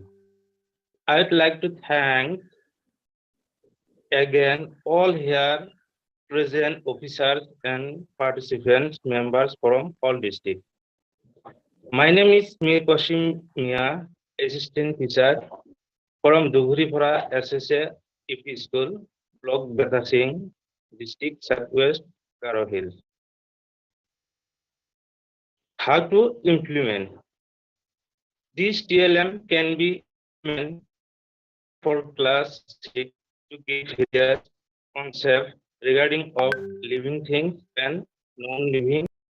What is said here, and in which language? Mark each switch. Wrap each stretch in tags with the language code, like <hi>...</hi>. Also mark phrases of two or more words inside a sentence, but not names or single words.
<en>I would like to thank again all here present officers and participants members from all districts. My name is Mir Qasim Mia, assistant teacher from Dughuripara SSA EP School, Block Beta Singh, District Southwest, Garo Hills. How to implement? This TLM can be implemented for class 6 to get various concepts regarding of living things and non-living.</en>